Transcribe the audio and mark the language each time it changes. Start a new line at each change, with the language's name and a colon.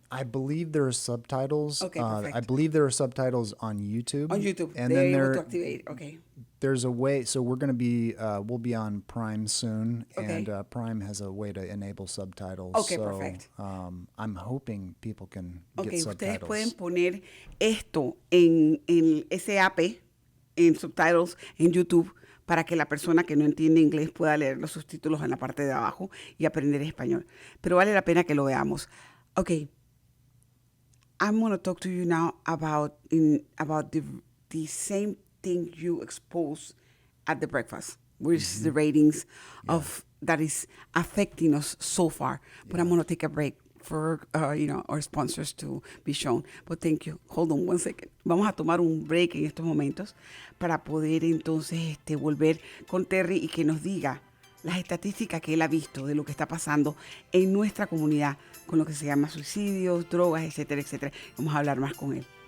English: I believe there are subtitles. Okay, perfect. I believe there are subtitles on YouTube. On YouTube. And they're then able to activate. Okay. There's a way, so we're going to be, we'll be on Prime soon, okay. And Prime has a way to enable subtitles. Okay, so, perfect. I'm hoping people can get subtitles.
Spanish: Ustedes pueden poner esto en SAP, en subtitles, en YouTube, para que la persona que no entiende inglés pueda leer los subtítulos en la parte de abajo y aprender español. Pero vale la pena que lo veamos.
English: Okay. I'm going to talk to you now about the same thing you exposed at the breakfast, which is the ratings of that is affecting us so far. But I'm going to take a break for our sponsors to be shown. But thank you. Hold on one second.
Spanish: Vamos a tomar un break en estos momentos para poder entonces volver con Terry y que nos diga las estadísticas que él ha visto de lo que está pasando en nuestra comunidad con lo que se llama suicidios, drogas, etcétera, etcétera. Vamos a hablar más con él.